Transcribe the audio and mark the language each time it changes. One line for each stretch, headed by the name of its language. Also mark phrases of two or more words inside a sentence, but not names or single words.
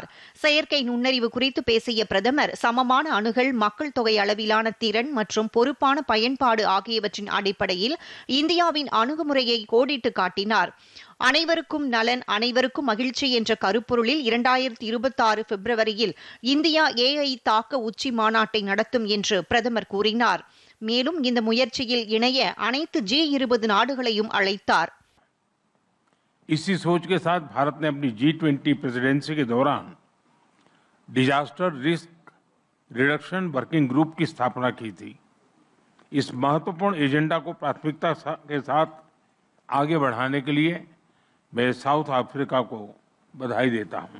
Tamil: செயற்கை நுண்ணறிவு குறித்து பேசிய பிரதமர் சமமான அணுகல், மக்கள் தொகை அளவிலான திறன் மற்றும் பொறுப்பான பயன்பாடு ஆகியவற்றின் அடிப்படையில் இந்தியாவின் அணுகுமுறையை கோடிட்டு காட்டினார். அனைவருக்கும் நலன், அனைவருக்கும் மகிழ்ச்சி என்ற கருப்பொருளில் 2026 பிப்ரவரியில் இந்தியா AI தாக்க உச்சி மாநாட்டை நடத்தும் என்று பிரதமர் கூறினார். மேலும் இந்த முயற்சியில் இணைய அனைத்து G20 நாடுகளையும் அழைத்தார்.
Hindi: इसी सोच के साथ भारत ने अपनी G20 प्रेसिडेंसी के दौरान
English: disaster risk reduction working group
Hindi: की स्थापना की थी. इस महत्वपूर्ण एजेंडा को प्राथमिकता के साथ आगे बढ़ाने के लिए मैं साउथ अफ्रीका को बधाई देता हूं.